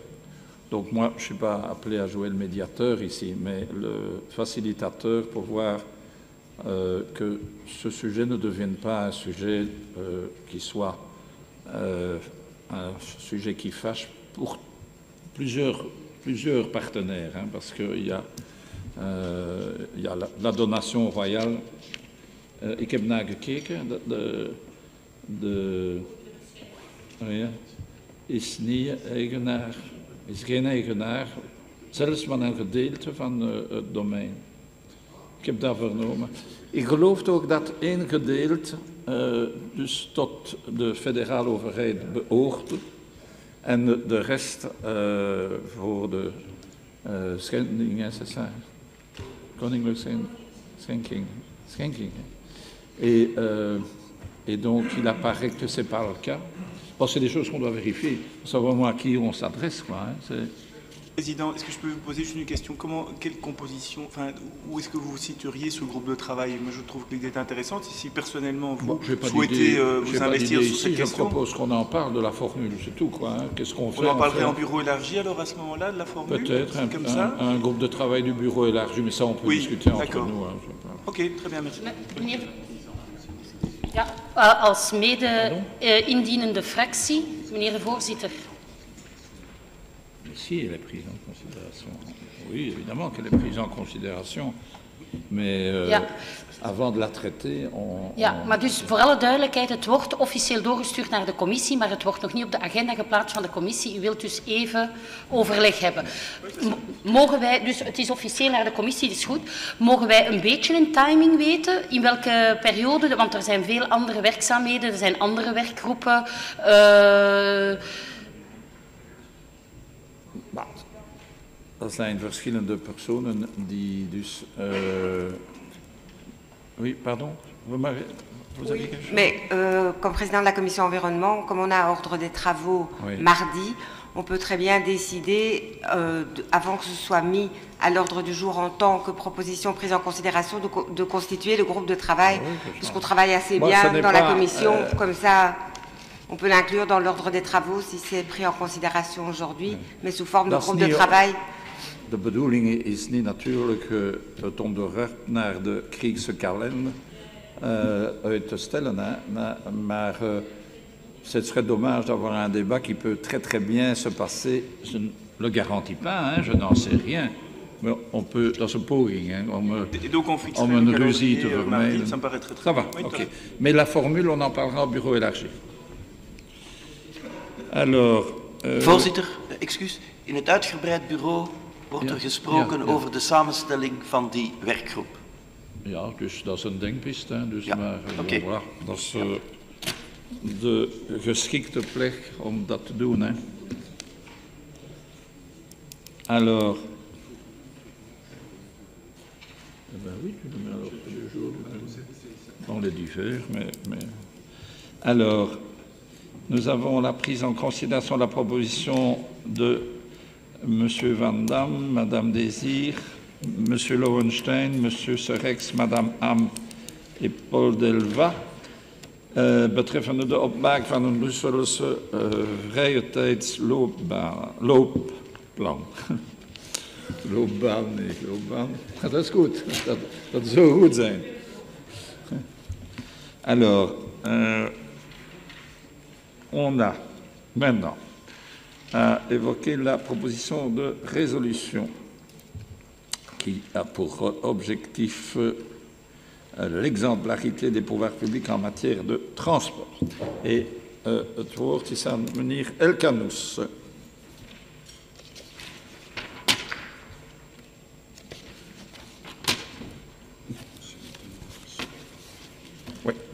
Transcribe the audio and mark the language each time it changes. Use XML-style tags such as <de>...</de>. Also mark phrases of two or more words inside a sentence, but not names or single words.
<fr>Donc moi, je ne suis pas appelé à jouer le médiateur ici, mais le facilitateur pour voir que ce sujet ne devienne pas un sujet qui soit un sujet qui fâche pour plusieurs partenaires, hein, parce qu'il y a la donation royale.</fr> <nl>Ik heb naar gekeken, is niet eigenaar, is geen eigenaar, zelfs van een gedeelte van het domein. Ik heb dat vernomen. Ik geloof ook dat één gedeelte dus tot de federale overheid behoort en de rest voor de schendingen,</nl> <fr>c'est ça,</fr> <nl>koninklijke schenkingen.</nl> <fr>Et donc, il apparaît que ce n'est pas le cas. Bon, c'est des choses qu'on doit vérifier, pour savoir à qui on s'adresse, quoi. Hein, Président, est-ce que je peux vous poser juste une question? Quelle composition, enfin, où est-ce que vous situeriez ce groupe de travail? Moi, je trouve que l'idée est intéressante. Si personnellement vous souhaitez vous investir sur cette question, je propose qu'on en parle de la formule, c'est tout, quoi. Hein. Qu'est-ce qu'on fait? On en parlerait en bureau élargi alors à ce moment-là de la formule? Peut-être un groupe de travail du bureau élargi, mais ça on peut discuter entre nous. Hein, ok, très bien, merci.</fr> <nl>Ja, als mede-indienende fractie, meneer de voorzitter.</nl> <fr>Si, elle est prise en considération. Oui, évidemment qu'elle est prise en considération. Mais avant de la traiter,</fr> <nl>maar dus voor alle duidelijkheid, het wordt officieel doorgestuurd naar de commissie, maar het wordt nog niet op de agenda geplaatst van de commissie. U wilt dus even overleg hebben. Mogen wij, dus het is officieel naar de commissie, dat is goed. Mogen wij een beetje een timing weten? In welke periode? Want er zijn veel andere werkzaamheden, er zijn andere werkgroepen. Er zijn verschillende personen die dus...</nl> <fr>Oui, pardon. Vous avez quelque chose? Mais comme président de la commission environnement, comme on a ordre des travaux mardi, on peut très bien décider, avant que ce soit mis à l'ordre du jour en tant que proposition prise en considération, de constituer le groupe de travail, puisqu'on travaille assez bien dans la commission, comme ça... On peut l'inclure dans l'ordre des travaux si c'est pris en considération aujourd'hui, mais sous forme de groupe de travail.</fr> <nl>De bedoeling is niet natuurlijk het onderwerp naar de Griekse kalender uit te stellen, hein, maar</nl> <fr>ce serait dommage d'avoir un débat qui peut très très bien se passer. Je ne le garantis pas, hein, je n'en sais rien. Maar on peut,</fr> <nl>dat is een poging, hein, om een ruzie te vermijden.</nl> <fr>Ça va, ok. Mais la formule, on en parlera au bureau élargi. Alors,</fr> <nl>Voorzitter, excuus. In het uitgebreid bureau wordt er gesproken over de samenstelling van die werkgroep. Ja, dus dat is een denkpiste. Hè, dus maar, voilà, dat is de geschikte plek om dat te doen. Hè.</nl> <fr>Alors, ben oui, tu le mets alors tous les jours dans les divers, mais... Alors, nous avons la prise en considération de la proposition de M. Van Damme, Mme Désir, M. Lowenstein, M.</fr> <nl>Serex, Mme Am et Paul Delva, betreffende de opmaak van een Brusselse vrije tijdsloopplan. Loopbaan, nee, loopbaan. Dat is goed, dat zou goed zijn.</nl> <fr>Alors, on a maintenant à évoquer la proposition de résolution qui a pour objectif l'exemplarité des pouvoirs publics en matière de transport.</fr> <nl>Et het woord is aan meneer Elkanous.</nl> <fr>Oui.</fr>